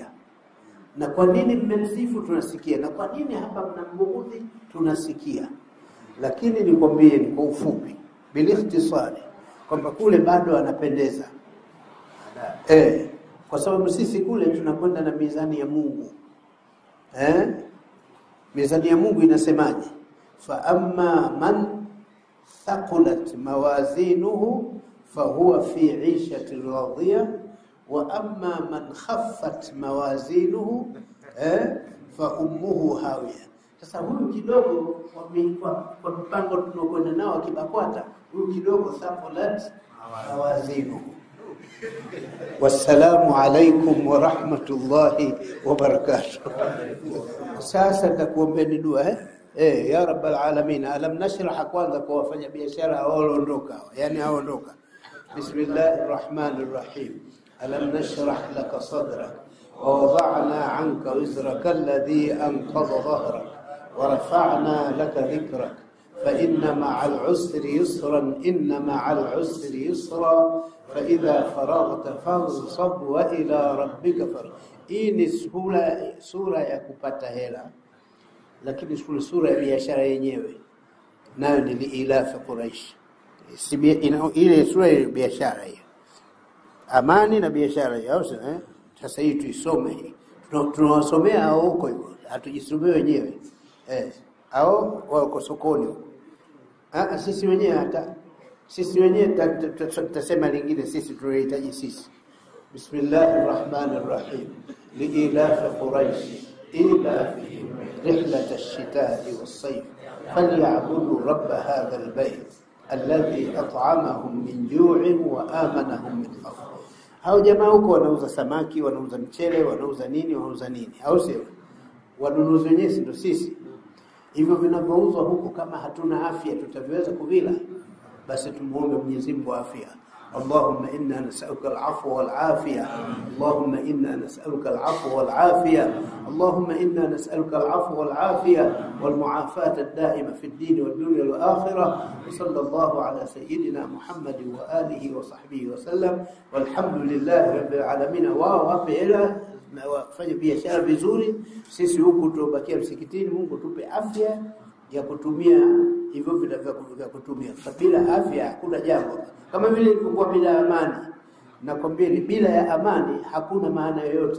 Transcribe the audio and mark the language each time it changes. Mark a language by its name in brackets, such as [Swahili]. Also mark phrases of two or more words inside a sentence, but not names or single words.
[Swahili] Na kwa nini mmemsifu tunasikia, na kwa nini hapa mnambughudhi tunasikia. Lakini nikwambie ni kwa ufupi bilikhtisari kwamba kule bado anapendeza. Kwa sababu sisi kule tunakwenda na mizani ya Mungu. Mizani ya Mungu inasemaje? [Arabic] فأما من ثقلت موازينه فهو في عيشة راضية وأما من خفت موازينه فأمه هاوية. [Swahili] Sasa huyu kidogo kwa mpango tunaokwenda nao kibakwata, huyu kidogo [Arabic] ثقلت موازينه, والسلام عليكم ورحمة الله وبركاته. [Swahili] Sasa takuombeni dua ya [Arabic] رب العالمين. ألم نشرح [Swahili] kwanza kwa wafanya biashara waondoka, yani aondoka. [Arabic] بسم الله الرحمن الرحيم. ألم نشرح لك صدرك ووضعنا عنك وزرك الذي أنقض ظهرك ورفعنا لك ذكرك فإن مع العسر يسرا إن مع العسر يسرا فإذا فرغت فانصب وإلى ربك فارغب. [Swahili] Hii ni sura ya kupata hela, lakini sura ya biashara yenyewe nayo ni [Arabic] لإيلاف قريش. [Swahili] Ile sura ya biashara hiyo, amani na biashara hiyo. Sasa hii tuisome hii, tunawasomea hao huko hivyo, hatujisomee wenyewe au wako sokoni. Sisi wenyewe tutasema lingine, sisi tunahitaji sisi. [Arabic] بسم الله الرحمن الرحيم. لإيلاف قريش إيلافهم رحلة الشتاء والصيف فليعبدوا رب هذا البيت الذي أطعمهم من جوع وآمنهم من خوف. [Swahili] Hao jamaa huko wanauza samaki, wanauza mchele, wanauza nini, au sio? Wanunuzi wenyewe ndio sisi. Hivyo vinavyouzwa huko, kama hatuna afya tutaviweza kuvila? Basi tumuombe Mwenyezi Mungu afya. [Arabic] اللهم إنا نسألك العفو والعافية. اللهم إنا نسألك العفو والعافية. اللهم إنا نسألك العفو والعافية والمعافاة الدائمة في الدين والدنيا والآخرة. وصلى الله على سيدنا محمد وآله وصحبه وسلم والحمد لله رب العالمين. [Swahili] وابئلا wafanye biashara vizuri. Sisi huku tubakia msikitini, Mungu tupe afya ya kutumia hivyo vya kutumia. Bila afya hakuna jambo. Kama vile ilikuwa bila amani, nakwambia bila ya amani hakuna maana yoyote.